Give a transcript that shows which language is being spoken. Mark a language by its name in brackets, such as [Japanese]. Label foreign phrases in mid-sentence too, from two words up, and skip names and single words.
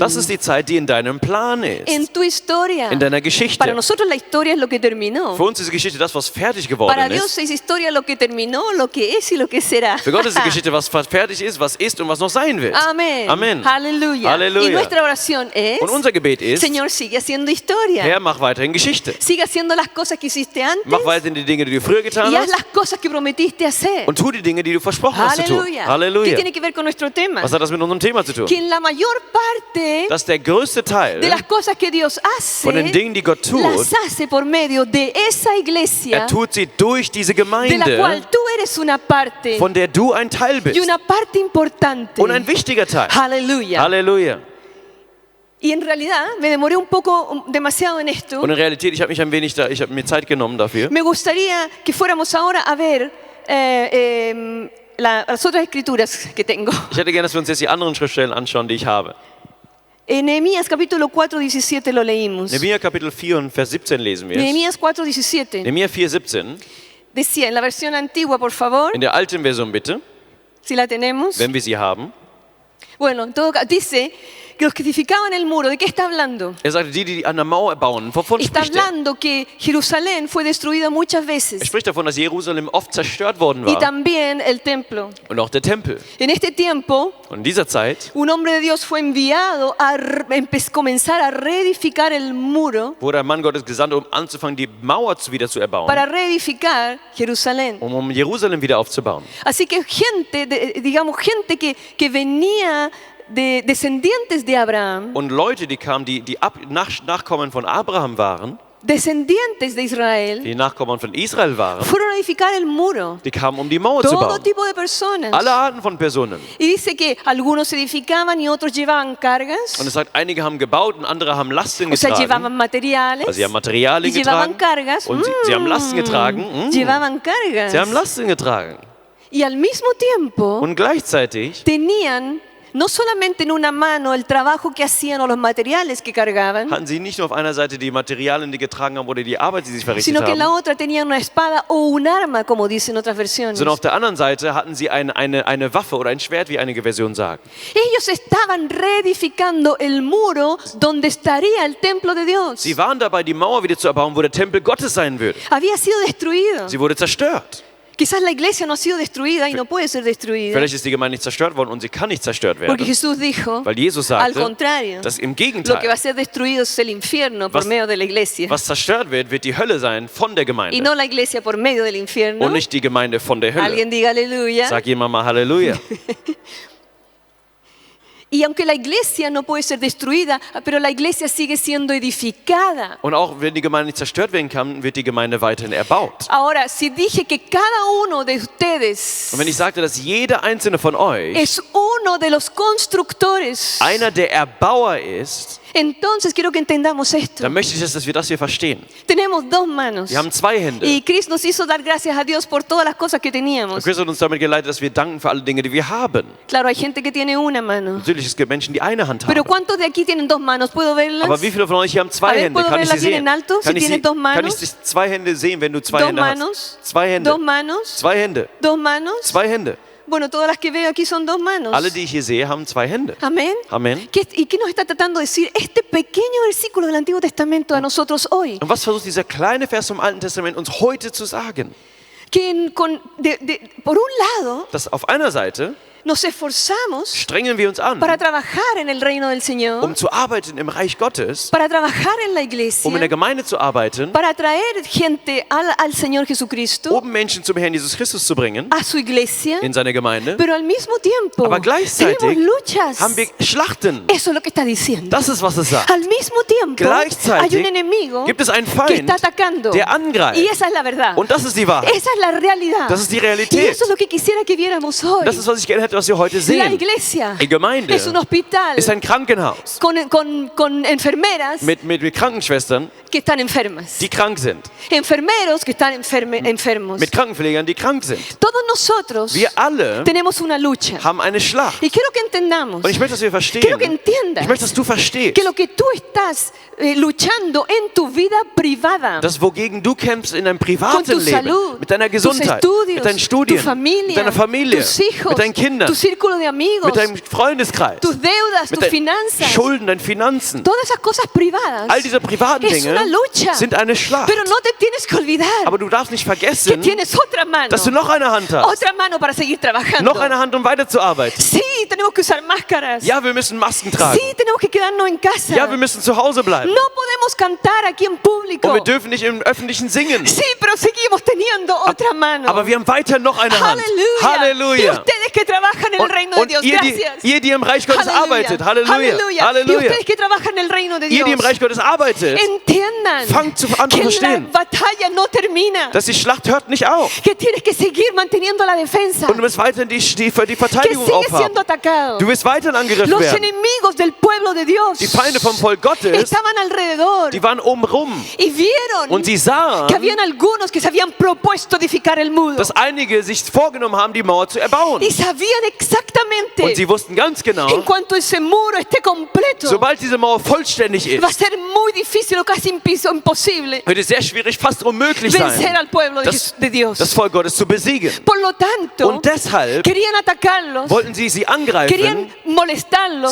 [German] Das ist die Zeit, die in deinem Plan [Spanish] en [German] ist, [Spanish] tu historia. [German] in deiner Geschichte. [Spanish] Para nosotros la historia es lo que terminó. [German] Für uns ist die Geschichte das, was fertig [Spanish] Para [German] geworden [Spanish] Dios [German] ist. [Spanish] es historia lo que terminó, lo que es y lo que será. [German] Für Gott ist die Geschichte, was fertig ist, was ist und was noch sein wird. [Spanish] Amén. [German] Amen. [Spanish] Aleluya. [German] Halleluja. [Spanish] Y nuestra oración es, [German] Und unser Gebet ist, [Spanish] Señor, sigue haciendo historia. [German] Herr, mach weiterhin Geschichte. [Spanish] Sigue haciendo las cosas que hiciste antes [German] Mach weiterhin die Dinge, die du früher getan [Spanish] y haz [German] hast [Spanish] las cosas que prometiste hacer. [German] und tu die Dinge, die du versprochen hast zu tun. [Spanish] Aleluya. ¿Qué [German] Halleluja. [Spanish] tiene que ver con nuestro tema? [German] Was hat das mit unserem Thema zu tun? [Spanish] Que en la mayor parte [German] Dass der größte Teil [Spanish] de las cosas que Dios [German] von den [Spanish] hace, [German] Dingen, die Gott tut, [Spanish] las hace por medio de esa iglesia [German] tut sie durch diese [Spanish] de la [German] Gemeinde, [Spanish] cual tú eres una parte [German] von der du ein Teil [Spanish] y [German] bist [Spanish] una parte importante. [German] und ein wichtiger Teil. [Spanish] Aleluya. [German] Halleluja. [Spanish] Y en realidad me demoré un poco, demasiado en esto. [German] Und in Realität, ich habe mir Zeit genommen dafür. [Spanish] Me gustaría que fuéramos ahora a ver las otras escrituras que tengo. [German] Ich hätte gerne, dass wir uns jetzt die anderen Schriftstellen anschauen, die ich habe. [Spanish] En Nehemías capítulo 4, 17 lo leímos. [German] Nehemia Kapitel 4 und Vers 17 lesen wir es. [Spanish] Nehemías 4, 17. [German] Nehemia 4, 17. [Spanish] Decía, en la versión antigua, por favor, [German] In der alten Version bitte, [Spanish] si la tenemos. [German] wenn wir sie haben. [Spanish] Bueno, en todo caso, dice que los que edificaban el muro, ¿de qué está hablando? [German] Er sagte, die an der Mauer bauen. Wovon [Spanish] Está [German] spricht er? [Spanish] hablando que Jerusalén fue destruida muchas veces [German] Er spricht davon, dass Jerusalem oft zerstört worden [Spanish] y [German] war. [Spanish] también el templo. [German] Und auch der Tempel. [Spanish] En este tiempo, [German] Und in dieser Zeit [Spanish] un hombre de Dios fue enviado a comenzar a reedificar el muro [German] wurde der Mann Gottes gesandt, um anzufangen, die Mauer wieder zu erbauen, [Spanish] para reedificar Jerusalén. [German] um Jerusalem wieder aufzubauen. [Spanish] Así que gente, gente que venía de descendientes de Abraham, [German] Und Leute, die kamen, die Nachkommen von Abraham waren, [Spanish] descendientes de Israel, [German] die Nachkommen von Israel waren, [Spanish] fueron a edificar el muro. [German] die kamen, um die Mauer zu [Spanish] Todo [German] bauen. [Spanish] tipo de personas. [German] Alle Arten von Personen. [Spanish] Y dice que algunos edificaban y otros llevaban cargas, [German] Und es sagt, einige haben gebaut und andere haben Lasten [Spanish] o sea, [German] getragen. [Spanish] llevaban materiales, [German] Also sie haben Materialien [Spanish] y llevaban [German] getragen [Spanish] cargas, [German] und sie haben Lasten getragen. [Spanish] llevaban cargas. [German] Sie haben Lasten getragen. [Spanish] Y al mismo tiempo [German] Und gleichzeitig [Spanish] tenían no solamente en una mano el trabajo que hacían o los materiales que cargaban, [German] hatten sie nicht nur auf einer Seite die Materialien, die getragen haben oder die Arbeit, die sie verrichtet [Spanish] sino que en la [German] haben, [Spanish] otra tenían una espada o un arma, como dicen otras versiones. [German] sondern auf der anderen Seite hatten sie eine Waffe oder ein Schwert, wie einige Versionen sagen. [Spanish] Ellos estaban reedificando el muro donde estaría el templo de Dios. [German] Sie waren dabei, die Mauer wieder zu erbauen, wo der Tempel Gottes sein würde. [Spanish] Había sido destruido. [German] Sie wurde zerstört. [Spanish] Quizás la iglesia no ha sido destruida y no puede ser destruida. [German] Vielleicht ist die Gemeinde nicht zerstört worden und sie kann nicht zerstört [Spanish] Porque [German] werden. [Spanish] Jesús dijo, [German] Weil Jesus [Spanish] al [German] sagte, [Spanish] contrario, [German] dass im [Spanish] lo que va a [German] Gegenteil, [Spanish] ser destruido es el infierno por [German] Was- [Spanish] medio de la iglesia. [German] was zerstört wird, wird die Hölle sein von der [Spanish] Y [German] Gemeinde [Spanish] no la iglesia por medio del infierno. [German] und nicht die Gemeinde von der Hölle. [Spanish] Alguien diga aleluya. [German] Sag jemand mal Halleluja. [Spanish] Y aunque la iglesia no puede ser destruida, pero la iglesia sigue siendo edificada. [German] Und auch wenn die Gemeinde nicht zerstört werden kann, wird die Gemeinde weiterhin erbaut. [Spanish] Ahora, si dije que cada uno de ustedes [German] Und wenn ich sagte, dass jeder einzelne von euch [Spanish] es uno de los constructores, [German] einer der Erbauer ist, [Spanish] entonces quiero que entendamos esto. [German] dann möchte ich, dass wir das hier verstehen. [Spanish] Tenemos dos manos. [German] Wir haben zwei Hände. [Spanish] Y Chris nos hizo dar gracias a Dios por todas las cosas que [German] Und [Spanish] teníamos. [German] Chris hat uns damit geleitet, dass wir danken für alle Dinge, die wir haben. [Spanish] Claro, hay gente que tiene una mano. [German] Natürlich, es gibt Menschen, die eine Hand [Spanish] Pero [German] haben. [Spanish] ¿cuántos de aquí tienen dos manos? ¿Puedo verlas? [German] Aber wie viele von euch hier haben [Spanish] A [German] zwei [Spanish] ver, [German] Hände? [Spanish] ¿puedo [German] Kann ich sie [Spanish] verlas bien [German] sehen? [Spanish] en alto? [German] Kann [Spanish] Si [German] ich [Spanish] tienes dos [German] kann ich [Spanish] manos. [German] die zwei Hände sehen, wenn du zwei [Spanish] Dos [German] Hände [Spanish] manos. [German] hast? Zwei Hände. [Spanish] Dos manos. [German] Zwei Hände. [Spanish] Dos manos. [German] Zwei Hände. [Spanish] Bueno, todas las que veo aquí son dos manos. [German] Alle, die ich hier sehe, haben zwei Hände. [Spanish] Amén. [German] Amen. [Spanish] ¿Y qué nos está tratando de decir este pequeño versículo del Antiguo Testamento a nosotros hoy? [German] Und was versucht dieser kleine Vers vom Alten Testament uns heute zu sagen? [Spanish] Que por un lado [German] Dass auf einer Seite [Spanish] nos esforzamos [German] strengen wir uns an, [Spanish] para trabajar en el reino del Señor, [German] um zu arbeiten im Reich Gottes, [Spanish] para trabajar en la iglesia, [German] um in der Gemeinde zu arbeiten, [Spanish] para traer gente al Señor Jesucristo, [German] um Menschen zum Herrn Jesus Christus zu bringen, [Spanish] a su iglesia, [German] in seine Gemeinde. [Spanish] pero al mismo tiempo [German] Aber gleichzeitig [Spanish] tenemos luchas. [German] haben wir Schlachten. [Spanish] Eso es lo que está diciendo. [German] Das ist, was es sagt. [Spanish] Al mismo tiempo [German] Gleichzeitig [Spanish] hay un enemigo [German] gibt es einen [Spanish] que [German] Feind, [Spanish] está atacando. [German] der angreift. [Spanish] Y esa es la verdad. [German] Und das ist die Wahrheit. [Spanish] Esa es la realidad. [German] Das ist die [Spanish] Y [German] Realität. [Spanish] eso es lo que quisiera que viéramos hoy. [German] Das ist, was ich gerne hätte, was wir heute [Spanish] La [German] sehen. [Spanish] iglesia [German] Die Gemeinde [Spanish] es un hospital [German] ist ein Krankenhaus [Spanish] con enfermeras [German] mit Krankenschwestern, [Spanish] que están enfermas. [German] die krank sind, [Spanish] Enfermeros que están enfermos. [German] mit Krankenpflegern, die krank sind. [Spanish] Todos nosotros [German] Wir alle [Spanish] tenemos una lucha. [German] haben eine Schlacht. [Spanish] Y quiero que entendamos, [German] Und ich möchte, dass wir verstehen. [Spanish] quiero que entiendas [German] Ich möchte, dass du verstehst, [Spanish] que lo que tú estás luchando en tu vida privada, [German] dass wogegen du kämpfst in deinem [Spanish] con [German] privaten [Spanish] tu [German] Leben, [Spanish] salud, [German] mit deiner [Spanish] tus [German] Gesundheit, [Spanish] estudios, [German] mit deinen [Spanish] tu [German] Studien, [Spanish] familia, [German] mit deiner Familie, [Spanish] tus hijos, [German] mit deinen Kindern, [Spanish] tu círculo de amigos, [German] mit deinem Freundeskreis, [Spanish] tus deudas, [German] mit [Spanish] tus [German] deinen [Spanish] finanzas, [German] Schulden, deinen Finanzen. [Spanish] todas esas cosas privadas. [German] All diese privaten [Spanish] Es una [German] Dinge [Spanish] lucha. [German] sind eine Schlacht. [Spanish] Pero no te tienes que olvidar [German] Aber du darfst nicht [Spanish] que [German] vergessen, [Spanish] tienes otra mano, [German] dass du noch eine Hand hast. [Spanish] otra mano para seguir trabajando. [German] Noch eine Hand, um weiterzuarbeiten. [Spanish] Sí, tenemos que usar máscaras. [German] Ja, wir müssen Masken tragen. [Spanish] Sí, tenemos que quedarnos en casa. [German] Ja, wir müssen zu Hause bleiben. [Spanish] No podemos cantar aquí en público. [German] Und wir dürfen nicht im Öffentlichen singen. [Spanish] Sí, pero seguimos teniendo otra mano. [German] Aber wir haben weiter noch eine Hand. [Spanish] Halleluja. Y [German] Halleluja. [Spanish] ustedes que trabajan en el reino de [German] Und [Spanish] Dios, [German] ihr, [Spanish] gracias. [German] die im Reich Gottes arbeitet. Halleluja. [Spanish] Halleluja. Y [German] Halleluja. [Spanish] ustedes que trabajan en el reino de [German] Ihr, [Spanish] Dios, [German] die im Reich Gottes arbeitet, [Spanish] entiendan [German] fangt an zu [Spanish] que la [German] verstehen, [Spanish] batalla no termina. [German] dass die Schlacht hört nicht auf. [Spanish] Que tienes que seguir manteniendo la defensa. [German] Und du wirst weiterhin die [Spanish] Que [German] Verteidigung [Spanish] sigue [German] aufhaben. [Spanish] siendo atacado. [German] Du wirst weiterhin angegriffen [Spanish] Los [German] werden. [Spanish] enemigos del pueblo de Dios [German] Die Feinde vom Volk Gottes, [Spanish] estaban alrededor [German] die waren oben rum. [Spanish] y vieron [German] Und sie sahen, [Spanish] que habían algunos que se habían propuesto edificar el muro [German] dass einige sich vorgenommen haben, die Mauer zu erbauen. [Spanish] y sabían exactamente [German] Und sie wussten ganz [Spanish] en [German] genau, [Spanish] cuanto ese muro esté completo [German] sobald diese Mauer vollständig [Spanish] va a [German] ist, [Spanish] ser muy difícil o casi imposible [German] wird es sehr schwierig, fast unmöglich [Spanish] vencer [German] sein, [Spanish] al pueblo de Dios. [German] das Volk Gottes zu besiegen. [Spanish] Por lo tanto, [German] Und deshalb [Spanish] querían atacarlos, [German] wollten sie angreifen, [Spanish] querían molestarlos,